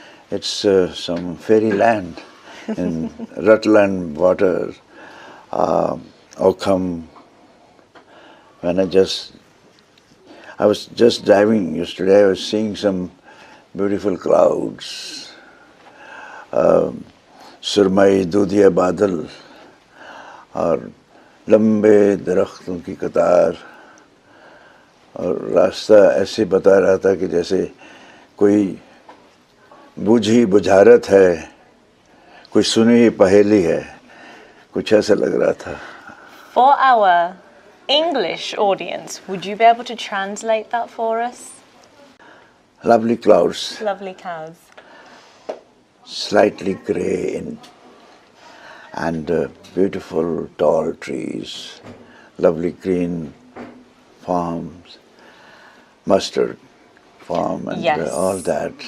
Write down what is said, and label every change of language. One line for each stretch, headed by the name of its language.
English: It's some fairyland in Rutland water. Oakham. When I was just driving yesterday, I was seeing some beautiful clouds.
Hindi: Surmai दूधिया बादल और लंबे दरख्तों की कतार और रास्ता ऐसे बता रहा था कि जैसे कोई बूझी बुझारत है, कोई सुनी पहेली है, कुछ ऐसा लग रहा था.
English: For our English audience, would you be able to translate that for us? Lovely clouds. Lovely cows. Slightly grey and beautiful tall trees, lovely green farms, mustard farm and all that.